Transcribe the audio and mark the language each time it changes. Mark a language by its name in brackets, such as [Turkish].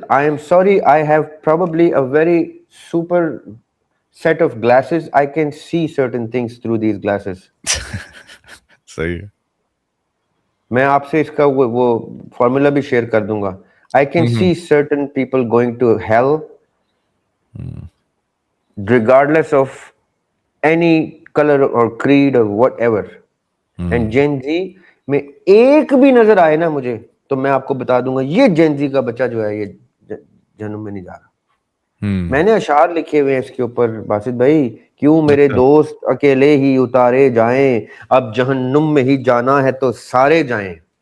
[English] I am sorry, I have probably a very super set of glasses. I can see certain things through these glasses. [Urdu] صحیح ہے. میں آپ سے اس کا وہ فارمولا بھی شیئر کر دوں گا. [English] I can see certain people going to hell regardless of any color or creed or whatever. And Gen Z [Urdu] میں ایک بھی نظر آئے نا مجھے تو میں آپ کو بتا دوں گا یہ جین زی کا بچہ جو ہے یہ جہنم میں نہیں جا رہا. میں نے اشعار لکھے ہوئے ہیں اس کے اوپر باسط بھائی. کیوں میرے دوست اکیلے ہی اتارے جائیں, اب جہنم میں ہی جانا ہے تو سارے جائیں.